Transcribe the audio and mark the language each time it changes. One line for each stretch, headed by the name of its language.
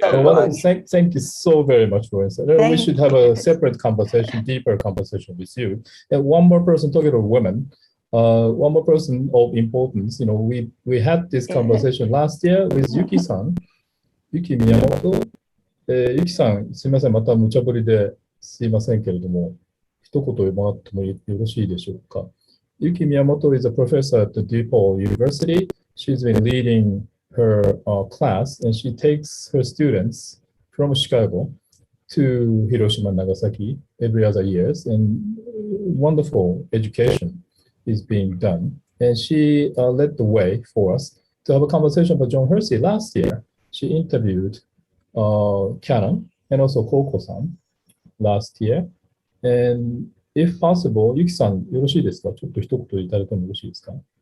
English: Thank you so very much for it. We should have a separate conversation, deeper conversation with you. And one more person talking about women. One more person of importance. We had this conversation last year with Yuki-san, Yuki Miyamoto.
Japanese: Yuki-san、すみません、また無茶ぶりですいませんけれども、一言もらってもよろしいでしょうか。
English: Yuki Miyamoto is a professor at the DePaul University. She's been leading her class, and she takes her students from Chicago to Hiroshima and Nagasaki every other year, and wonderful education is being done. And she led the way for us to have a conversation about John Hersey. Last year, she interviewed Canon and also Koko-san last year. And if possible,
Japanese: Yuki-san, よろしいですか？ちょっと一言いただいてもよろしいですか？